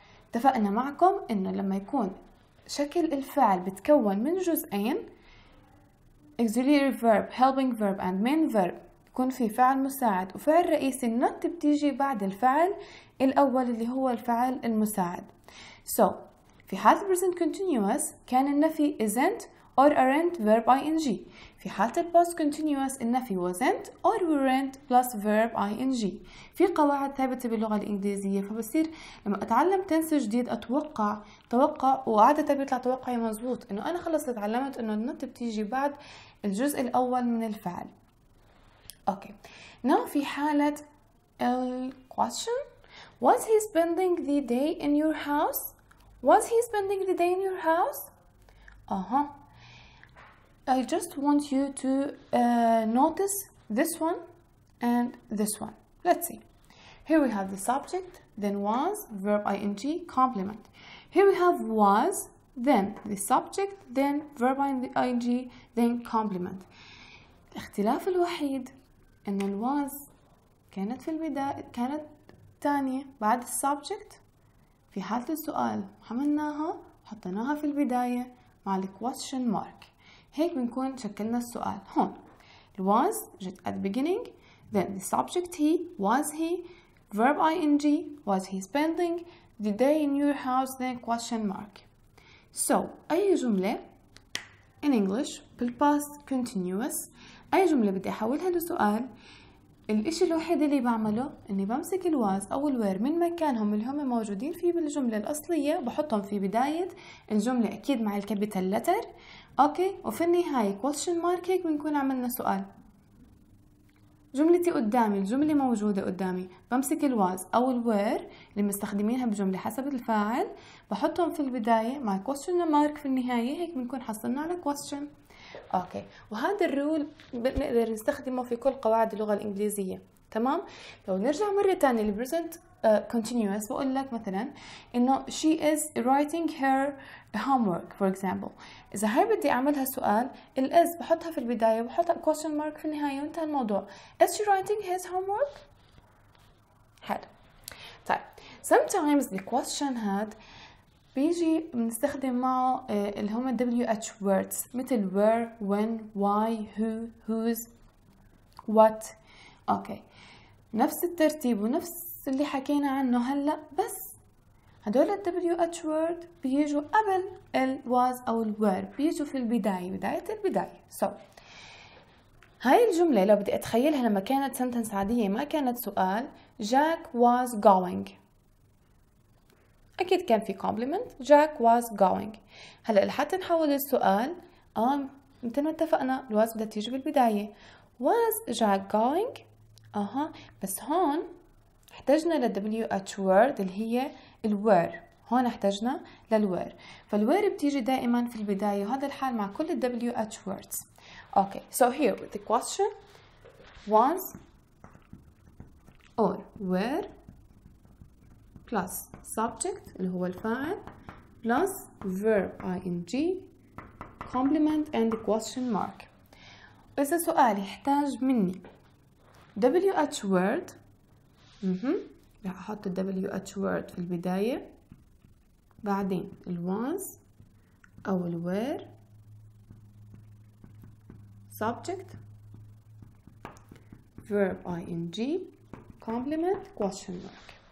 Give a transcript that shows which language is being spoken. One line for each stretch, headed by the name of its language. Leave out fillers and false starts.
Arabic: اتفقنا معكم انه لما يكون شكل الفعل بتكون من جزئين
English: auxiliary verb, helping verb and main verb،
Arabic: يكون في فعل مساعد وفعل رئيسي، النوت بتيجي بعد الفعل الأول اللي هو الفعل المساعد.
English: So
Arabic: في حالة
English: present continuous
Arabic: كان النفي
English: isn't or aren't verb ing. في حالة past continuous النفي wasn't or weren't plus verb ing.
Arabic: في قواعد ثابتة باللغة الإنجليزية، فبصير لما أتعلم تنس جديد أتوقع وعادة بيطلع توقعي مزبوط إنه أنا خلص تعلمت إنه النوت بتيجي بعد الجزء الأول من الفعل.
English: Okay. Now
Arabic: في حالة
English: question. Was he spending the day in your house? Was he spending the day in your house? I just want you to notice this one and this one. Let's see. Here we have the subject, then was, verb ing, complement. Here we have was, then the subject, then verb ing, then complement.
Arabic: الاختلاف الوحيد إن الواز كانت في البداية، كانت تانية بعد السبجكت. في حالة السؤال حملناها حطيناها في البداية مع question mark. هيك بنكون شكلنا السؤال. هون
English: was
Arabic: جت
English: at the beginning, then the subject he, was he, verb ing, was he spending the day in your house, then question mark.
Arabic: So أي جملة in English بالpast continuous، أي جملة بدي أحولها لسؤال، الإشي الوحيد اللي بعمله إني بمسك الواز أو الوير من مكانهم اللي هم موجودين فيه بالجملة الأصلية، بحطهم في بداية الجملة أكيد مع الكابيتال لتر، أوكي، وفي النهاية question mark. هيك بنكون عملنا سؤال. جملتي قدامي، الجملة موجودة قدامي، بمسك الواز أو الوير اللي مستخدمينها بجملة حسب الفاعل، بحطهم في البداية مع question mark في النهاية. هيك بنكون حصلنا على question. اوكي، وهذا الرول بنقدر نستخدمه في كل قواعد اللغة الإنجليزية. تمام. لو نرجع مرة تانية للبريزنت continuous، بقول لك مثلا إنه
English: she is writing her homework for example.
Arabic: إذا هاي بدي أعملها سؤال، الإز بحطها في البداية وبحط question mark في النهاية وانتهى الموضوع.
English: is she writing his homework؟
Arabic: حلو. طيب
English: sometimes the question had
Arabic: بيجي بنستخدم معه اللي هم
English: WH words مثل where, when, why, who, whose, what. okay.
Arabic: نفس الترتيب ونفس اللي حكينا عنه هلأ، بس هدول ال WH word بيجوا قبل ال was أو ال were، بيجوا في البداية، بداية البداية. So هاي الجملة لو بدي أتخيلها لما كانت sentence عادية ما كانت سؤال،
English: Jack was going،
Arabic: أكيد كان في compliment، Jack was going. هلأ لحتى نحول السؤال مثل ما اتفقنا ال was بدها تيجي بالبداية، was Jack going؟ بس هون احتجنا لل WH word اللي هي ال were، هون احتجنا لل were، فال were بتيجي دائما في البداية، وهذا الحال مع كل ال WH words.
English: Okay, so here with the question was or were plus subject
Arabic: اللي هو الفاعل
English: plus verb ing complement and question mark.
Arabic: إذا سؤال يحتاج مني WH word رح أحط ال WH word في البداية، بعدين ال was أو ال were subject verb ing complement question mark.